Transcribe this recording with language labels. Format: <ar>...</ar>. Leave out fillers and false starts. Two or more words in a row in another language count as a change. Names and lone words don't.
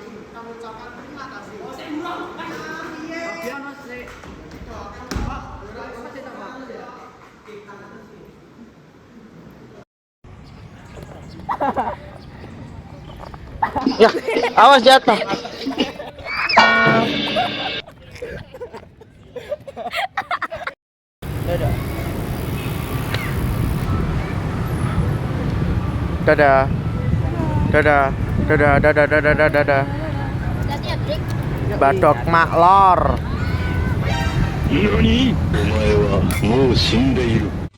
<id>Kami ucapkan terima kasih. Ya, awas jatuh. Dadah. Dadah. Dadah, dadah, dadah, dadah, dadah. Badok maklor.</id> <ja>何？お前はもう死んでいる。</ja>